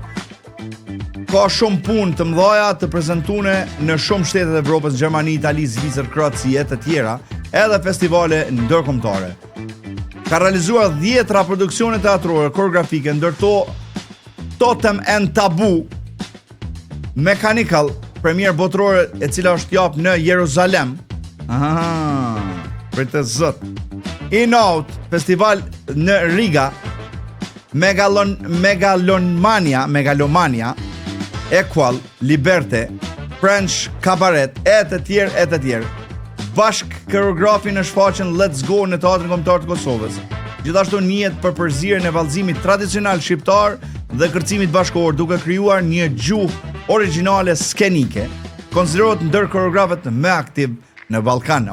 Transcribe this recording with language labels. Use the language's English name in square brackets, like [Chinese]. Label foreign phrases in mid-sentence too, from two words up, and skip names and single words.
[Albanian] Ka shumë punë të mëdha të prezentune në shumë shtetet e Evropës, Gjermani, Itali, Zvicër, Kroaci e të tjera, edhe festivale ndërkombëtare. Ka realizuar 10 produksione teatrore, koreografike, ndërto Totem and Taboo, Mechanical, premier botërore e cila është jap në Jeruzalem. Për të zot. In-Out, festival në Riga, Megalomania, Equal, Liberte, French Cabaret, e të tjerë. Bashk koreografi në shfaqjen Let's Go në Teatrin Kombëtar të Kosovës. Gjithashtu njihet për përzierjen e vallëzimit tradicional shqiptar dhe kërcimit bashkëkohor, duke krijuar një gjuhë origjinale skenike. Konsiderohet ndër koreografët më aktiv në Ballkan.